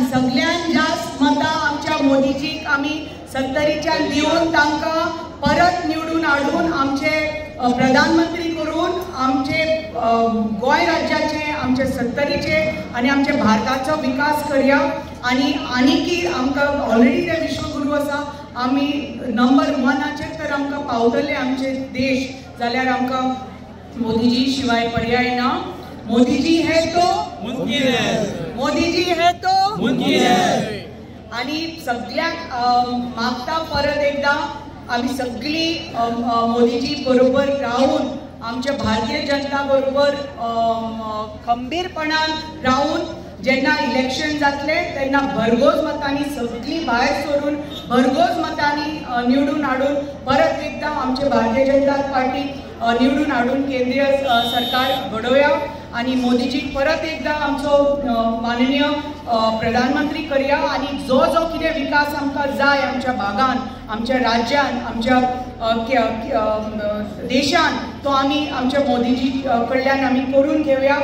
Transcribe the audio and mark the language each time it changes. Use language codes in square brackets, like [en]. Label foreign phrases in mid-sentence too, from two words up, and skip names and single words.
[kok] सगळ्यान जास्त मतां आमच्या मोदीजीक आमी 70च्यान दिवन तांकां परत निवडून हाडून आमचे प्रधानमंत्री करून आमचे गोंय राज्याचे, आमचे 70चे आनी आमच्या भारताचो विकास करया। आनी की आमकां ऑलरेडी ते विश्वगुरू आसा, आमी नंबर 1 तर आमकां पावतले आमचे देश, जाल्यार आमकां मोदीजी शिवाय पर्याय ना। [hi] मोदीजी है तो मुमकिन है, मोदीजी है तो मुमकिन है। [kok] आणि सगळ्यांक मागता परत एकदा आम्ही सगळी मोदीजी बरोबर राहून आमच्या भारतीय जनता बरोबर खंबीरपणान राहून जेन्ना इलेक्शन जातले तेन्ना भरघोस मतांनी सगळी भायर सरून भरघोस मतांनी निवडून हाडून परत एकदा आमचे भारतीय जनता पार्टी निवडून हाडून केंद्रीय सरकार घडोवया आणि मोदीजी परत एकदा आमचो माननीय प्रधानमंत्री करया आणि जो कितें विकास आमकां जाय आमच्या भागान, आमच्या राज्यान, आमच्या देशान तो आमी आमच्या मोदीजी कडल्यान आमी करून घेवया।